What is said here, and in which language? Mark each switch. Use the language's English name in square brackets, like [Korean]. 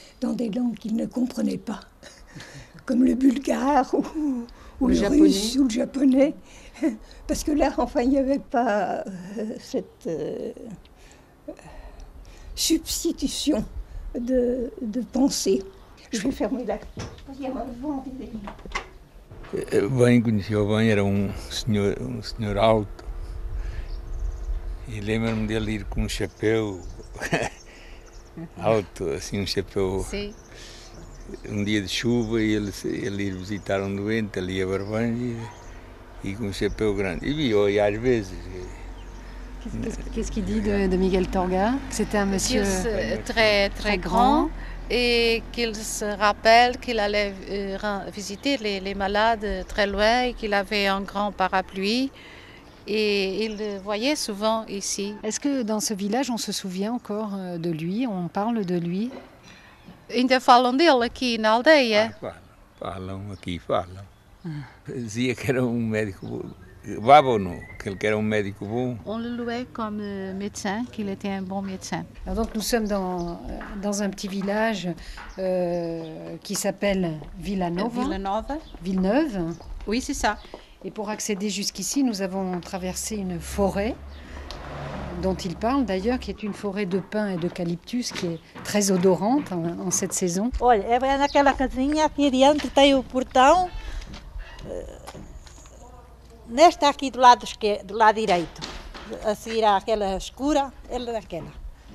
[French] dans des langues qu'il ne comprenait pas, comme le bulgare ou le russe ou le japonais. Parce que là, enfin, il n'y avait pas cette substitution de pensée. Je vais fermer la... Il y a un vent. [Portuguese] Bem Giovanni era senhor alto e lembro-me dele ir com chapéu alto, assim chapéu. Sim. Dia de chuva e ele ir visitar doente ali a Barbanha e com chapéu grande. E vi às vezes. [French] Qu'est-ce qu'il dit de Miguel Torga? C'était un monsieur très grand. Et qu'il se rappelle qu'il allait visiter les malades très loin et qu'il avait un grand parapluie. Et il le voyait souvent ici. Est-ce que dans ce village, on se souvient encore de lui? On parle de lui? [Portuguese] Ainda falam dele aqui na aldeia? Falam aqui, falam. Dizia que era médico... Babonneau, que era médico bon. [French] On le louait comme médecin, qu'il était un bon médecin. Alors donc nous sommes dans un petit village qui s'appelle Villeneuve. Oui, c'est ça. Et pour accéder jusqu'ici, nous avons traversé une forêt dont il parle d'ailleurs, qui est une forêt de pins et d'eucalyptus qui est très odorante en cette saison. [Portuguese] Olha, é naquela casinha aqui adiante tem o portão. Nesta aqui do lado direito, a seguir àquela escura, ela daquela.